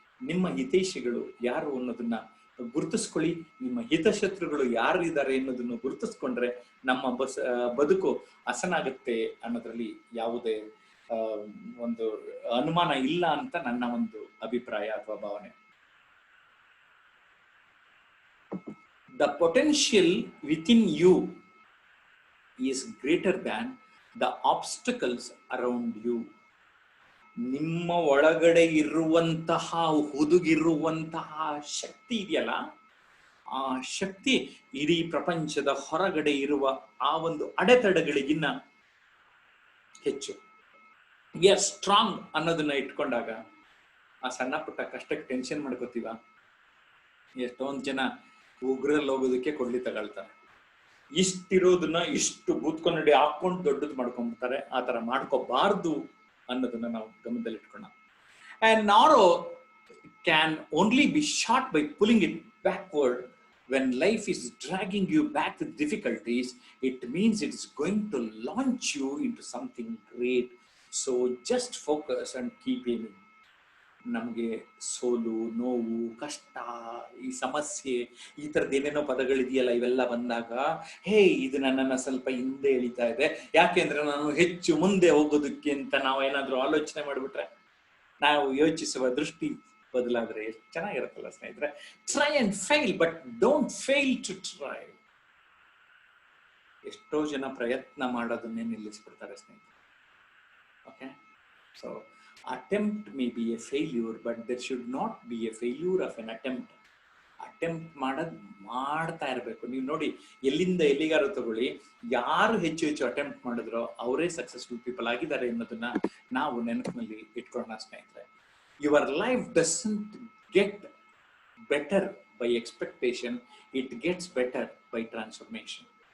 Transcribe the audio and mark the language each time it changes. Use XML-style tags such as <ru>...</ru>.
<kn>ನಿಮ್ಮ ಹಿತೈಷಿಗಳು ಯಾರು ಅನ್ನೋದನ್ನ ಗುರುತಿಸ್ಕೊಳ್ಳಿ. ನಿಮ್ಮ ಹಿತಶತ್ರುಗಳು ಯಾರಿದ್ದಾರೆ ಅನ್ನೋದನ್ನು ಗುರುತಿಸ್ಕೊಂಡ್ರೆ ನಮ್ಮ ಬದುಕು ಹಸನಾಗುತ್ತೆ ಅನ್ನೋದ್ರಲ್ಲಿ ಯಾವುದೇ ಒಂದು ಅನುಮಾನ ಇಲ್ಲ ಅಂತ ನನ್ನ ಒಂದು ಅಭಿಪ್ರಾಯ ಅಥವಾ ಭಾವನೆ.</kn> <en>The potential within you is greater than the obstacles around you.</en> <kn>ನಿಮ್ಮ ಒಳಗಡೆ ಇರುವಂತಹ ಹುದುಗಿರುವಂತಹ ಶಕ್ತಿ ಇದೆಯಲ್ಲ, ಆ ಶಕ್ತಿ ಇಡೀ ಪ್ರಪಂಚದ ಹೊರಗಡೆ ಇರುವ ಆ ಒಂದು ಅಡೆತಡೆಗಳಿಗಿನ್ನ ಹೆಚ್ಚು.</kn> <en>we are strong</en> <kn>ಅನ್ನೋದನ್ನ ಇಟ್ಕೊಂಡಾಗ ಆ ಸಣ್ಣ ಪುಟ್ಟ ಕಷ್ಟಕ್ಕೆ ಟೆನ್ಷನ್ ಮಾಡ್ಕೋತೀವ. ಎಷ್ಟೊಂದು ಜನ ಉಗ್ರಲ್ಲಿ ಹೋಗೋದಕ್ಕೆ ಕೊಡ್ಲಿ ತಗೊಳ್ತಾರೆ. ಇಷ್ಟಿರೋದನ್ನ ಇಷ್ಟು ಬೂತ್ಕೊಂಡಿ ಹಾಕೊಂಡು ದೊಡ್ಡದು ಮಾಡ್ಕೊಂಡ್ಬಿಡ್ತಾರೆ. ಆ ತರ ಮಾಡ್ಕೋಬಾರ್ದು ಅನ್ನೋದನ್ನ ನಾವು ಗಮನದಲ್ಲಿ ಇಟ್ಕೊಳ್ಳೋಣ.</kn> <en>And narrow can only be shot by pulling it backward. When life is dragging you back with difficulties, it means it is going to launch you into something great. So just focus and keep aiming.</en> <kn>ನಮಗೆ ಸೋಲು, ನೋವು, ಕಷ್ಟ, ಈ ಸಮಸ್ಯೆ, ಈ ತರದ್ ಏನೇನೋ ಪದಗಳಿದೆಯಲ್ಲ, ಇವೆಲ್ಲ ಬಂದಾಗ ಹೇ ಇದು ನನ್ನನ್ನ ಸ್ವಲ್ಪ ಹಿಂದೆ ಎಳಿತಾ ಇದೆ, ಯಾಕೆಂದ್ರೆ ನಾನು ಹೆಚ್ಚು ಮುಂದೆ ಹೋಗೋದಕ್ಕೆ ಅಂತ ನಾವು ಏನಾದ್ರೂ ಆಲೋಚನೆ ಮಾಡ್ಬಿಟ್ರೆ, ನಾವು ಯೋಚಿಸುವ ದೃಷ್ಟಿ ಬದಲಾದ್ರೆ ಎಷ್ಟು ಚೆನ್ನಾಗಿರುತ್ತಲ್ಲ ಸ್ನೇಹಿತರೆ.</kn> <en>Try and fail, but don't fail to try.</en> <kn>ಎಷ್ಟೋ ಜನ ಪ್ರಯತ್ನ ಮಾಡೋದನ್ನೇ ನಿಲ್ಲಿಸ್ಬಿಡ್ತಾರೆ ಸ್ನೇಹಿತರೆ.</kn> <en>Okay, so attempt may be a failure, but there should not be a failure of an attempt.</en> <kn>Attempt ಮಾಡ್ತಾ ಇರಬೇಕು. ನೀವು ನೋಡಿ, ಎಲ್ಲಿಂದ ಎಲ್ಲಿಗಾರು ತಗೊಳ್ಳಿ, ಯಾರು ಹೆಚ್ಚು ಹೆಚ್ಚು ಅಟೆಂಪ್ಟ್ ಮಾಡಿದ್ರೋ ಅವರೇ</kn> <en>successful people</en> <kn>ಆಗಿದ್ದಾರೆ ಅನ್ನೋದನ್ನ ನಾವು ನೆನಪಿನಲ್ಲಿ ಇಟ್ಕೊಳ್ಳೋಣ ಸ್ನೇಹಿತರೆ.</kn> <en>Your life doesn't get better by expectation, it gets better by transformation.</en>